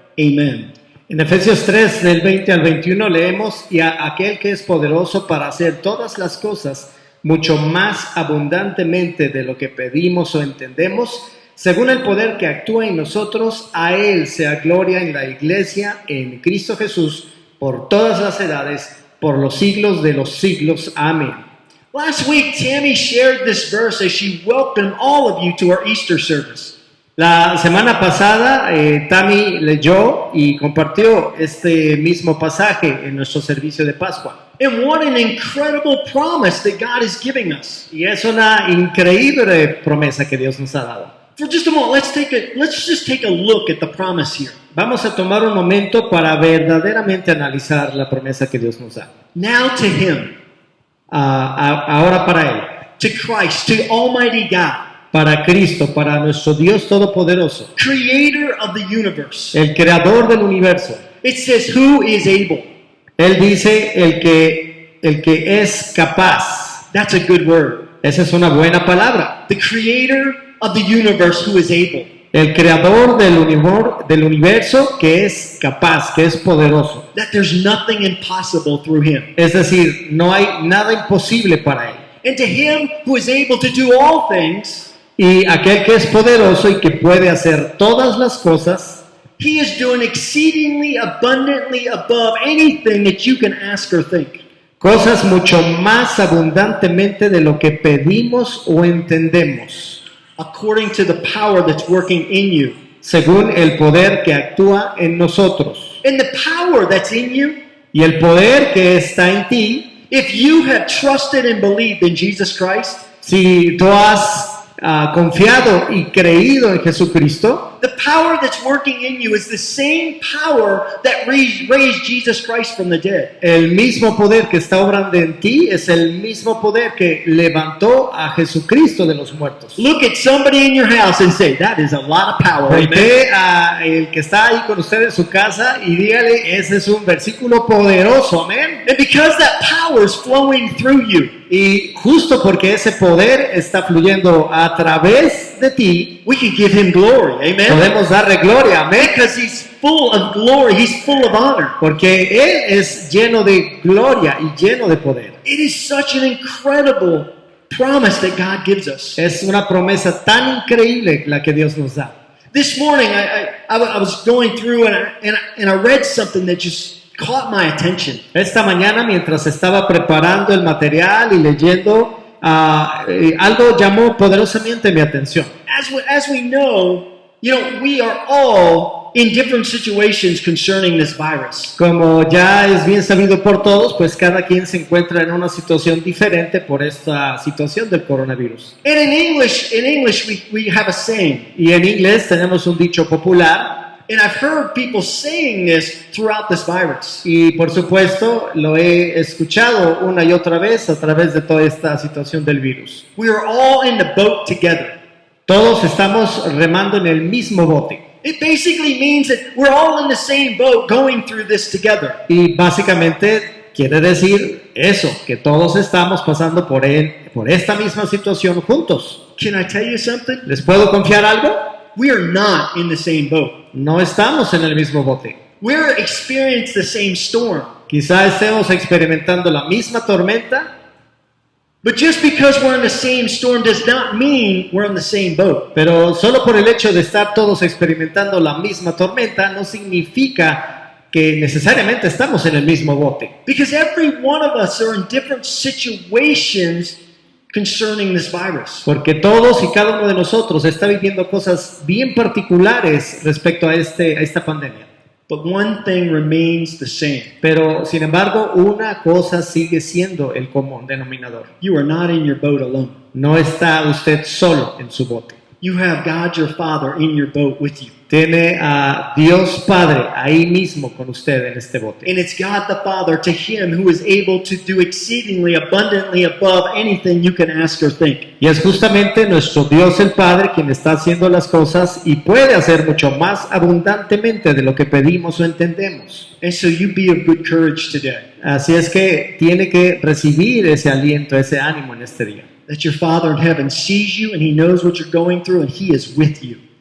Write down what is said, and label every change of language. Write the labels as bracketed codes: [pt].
[en] Amen." [es] En Efesios 3, del 20 al 21 leemos, y a aquel que es poderoso para hacer todas las cosas mucho más abundantemente de lo que pedimos o entendemos, según el poder que actúa en nosotros, a él sea gloria en la iglesia, en Cristo Jesús, por todas las edades, por los siglos de los siglos. Amén. [en] Last week, Tammy shared this verse as she welcomed all of you to our Easter service. [es] La semana pasada, Tammy leyó y compartió este mismo pasaje en nuestro servicio de Pascua. [en] And what an incredible promise that God is giving us. [es] Y es una increíble promesa que Dios nos ha dado. [en] For just a moment, let's just take a look at the promise here. [es] Vamos a tomar un momento para verdaderamente analizar la promesa que Dios nos da. [en] Now to Him, [es] Ahora para Él, [en] to Christ, to Almighty God, [es] para Cristo, para nuestro Dios Todopoderoso, [en] Creator of the universe. [es] el Creador del universo. [en] It says, who is able? [es] Él dice el que es capaz. [en] That's a good word. [es] Esa es una buena palabra. [en] The Creator of the universe who is able. [es] El Creador del universo que es capaz, que es poderoso. [en] That there's nothing impossible through Him. [es] Es decir, no hay nada imposible para Él. [en] And to Him who is able to do all things, [es] Y aquel que es poderoso y que puede hacer todas las cosas, [en] He is doing exceedingly abundantly above anything that you can ask or think. [es] cosas mucho más abundantemente de lo que pedimos o entendemos, [en] According to the power that's working in you. [es] según el poder que actúa en nosotros. [en] And the power that's in you, [es] Y el poder que está en ti, [en] if you have trusted and believed in Jesus Christ, [es] si tú has confiado y creído en Jesucristo, [en] the power that's working in you is the same power that raised Jesus Christ from the dead. [es] el mismo poder que está obrando en ti es el mismo poder que levantó a Jesucristo de los muertos. [en] Look at somebody in your house and say, that is a lot of power. Amen. [es] Voltee a el que está ahí con usted en su casa y dígale, ese es un versículo poderoso, amén. [en] And because that power is flowing through you, [es] Y justo porque ese poder está fluyendo a través de ti, [en] we can give Him glory. Amen. [es] podemos darle gloria, amén. [en] Because He's full of glory. He's full of honor. [es] Porque Él es lleno de gloria y lleno de poder. [en] It is such an incredible promise that God gives us. [es] Es una promesa tan increíble la que Dios nos da. [en] This morning, I was going through and I read something that just caught my attention. [es] Esta mañana, mientras estaba preparando el material y leyendo, algo llamó poderosamente mi atención. [en] As we know, we are all in different situations concerning this virus. [es] Como ya es bien sabido por todos, pues cada quien se encuentra en una situación diferente por esta situación del coronavirus. [en] And in English, we have a saying, [es] Y en inglés tenemos un dicho popular, [en] and I've heard people saying this throughout this virus. [es] y por supuesto lo he escuchado una y otra vez a través de toda esta situación del virus. [en] We are all in the boat together. [es] Todos estamos remando en el mismo bote. [en] It basically means that we're all in the same boat going through this together. [es] Y básicamente quiere decir eso, que todos estamos pasando por esta misma situación juntos. [en] Can I tell you something? [es] ¿Les puedo confiar algo? [en] We are not in the same boat. [es] No estamos en el mismo bote. [en] We're experiencing the same storm. [es] Quizá estemos experimentando la misma tormenta, [en] But just because we're in the same storm does not mean we're in the same boat. [es] pero solo por el hecho de estar todos experimentando la misma tormenta no significa que necesariamente estamos en el mismo bote. [en] Because every one of us are in different situations concerning this virus. [es] Porque todos y cada uno de nosotros está viviendo cosas bien particulares respecto a esta pandemia. [en] But one thing remains the same. [es] Pero, sin embargo, una cosa sigue siendo el común denominador. [en] You are not in your boat alone. [es] No está usted solo en su bote. [en] You have God your Father in your boat with you. [es] Tiene a Dios Padre ahí mismo con usted en este bote. [en] And it's God the Father, to Him who is able to do exceedingly abundantly above anything you can ask or think. [es] Y es justamente nuestro Dios el Padre quien está haciendo las cosas y puede hacer mucho más abundantemente de lo que pedimos o entendemos. [en] And so you be of good courage today. [es] Así es que tiene que recibir ese aliento, ese ánimo en este día. [en] That your Father in heaven sees you and He knows what you're going through and He is with you.